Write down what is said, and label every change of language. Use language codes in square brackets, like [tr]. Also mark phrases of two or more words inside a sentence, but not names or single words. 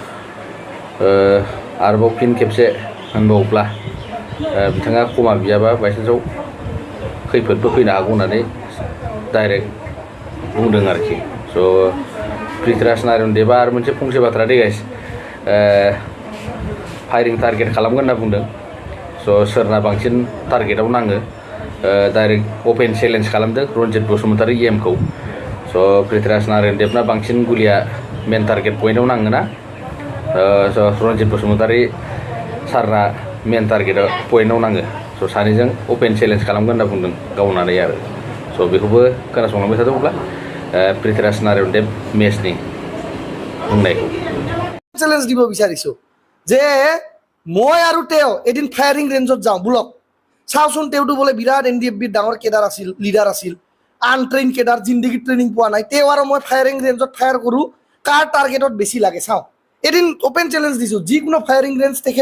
[brx] आरोबाव फिन खेबसे होनबावब्ला बिथाङा क्षमा बियाबा बायसान्सआव खैफोदबो फैनो हागौ होननानै डाइरेक्ट बुंदों आरोखि पृथ्वीराज नारायण देबा आरो मोनसे फंसे बाथ्रा गाइस फायरिं टारगेट खालामगोन होनना बुंदों सोरना बांसिन टारगेटआव नाङो [en] direct open challenge [brx] खालामदों रन्जित बसुमतारी EMखौ पृथ्वीराज नारायण देबना बांसिन गुलिया [en] main target point [brx] नाङोना रन्जित बसुमतारी सारना [en] main target point [brx] नाङो सानैजों [en] open challenge [brx] खालामगोन होनना बुंदों गावनानै आरो बेखौबो खोनासंलांबाय थादोंब्ला पृथ्वीराज नारायण देब मेसनि बुंनायखौ [as] চেলেঞ্জ দিব বিচাৰিছোঁ যে মই আৰু তেওঁ এদিন ফায়াৰিং ৰেঞ্জত যাওঁ বোলক চাওঁচোন তেওঁতো বোলে বিৰাট NDFBৰ ডাঙৰ কেডাৰ আছিল লিডাৰ আছিল [en] untrain cadre [as] জিন্দগীত ট্ৰেইনিং পোৱা নাই তেওঁ আৰু মই ফায়াৰিং ৰেঞ্জত ফায়াৰ কৰোঁ কাৰ টাৰ্গেটত বেছি লাগে চাওঁ এদিন [en] open challenge [as] দিছোঁ যিকোনো ফায়াৰিং ৰেঞ্জ তেখেতে